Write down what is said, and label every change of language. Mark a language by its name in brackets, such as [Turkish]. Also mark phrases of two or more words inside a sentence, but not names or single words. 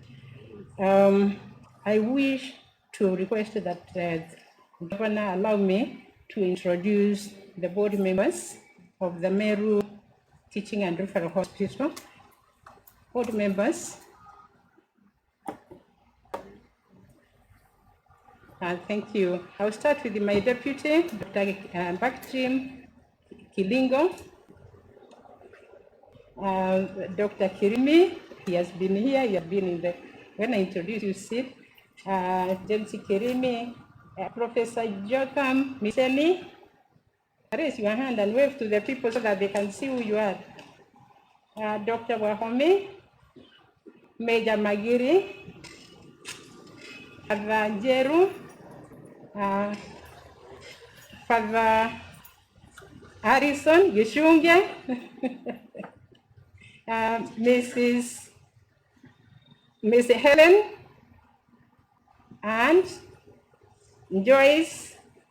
[English] I wish to request that the Governor allow me to introduce the board members of the Meru Teaching and Referral Hospital. Board members. Thank you. I'll start with my deputy, Dr. Baktim Kilingo. Dr. Kirimi, he has been here, you have been in the, when I introduced you, see, James Kirimi, Professor Jotham Miseni, raise your hand and wave to the people so that they can see who you are. Dr. Wahome, Major Magiri, Father Jeru, Father Harrison Gishunge, Miss Helen and Joyce.